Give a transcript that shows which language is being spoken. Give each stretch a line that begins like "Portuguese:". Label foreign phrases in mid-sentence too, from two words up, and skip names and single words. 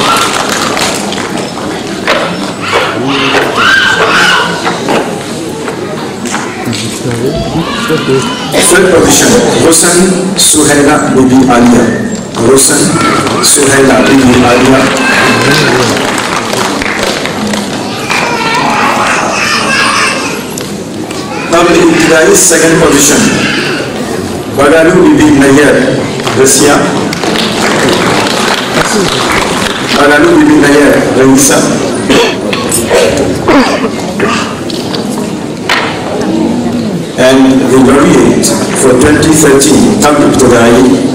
English: Third position, Rosan Suhaila Bibi Alia. Rosan Suhaila Bibi Alia. Ibtidai second position, Bagalu Bibi Nayer, Russia. Bagalu Bibi Nayer, Raisa. And the laureate for 2013, Tabib Ibtidai.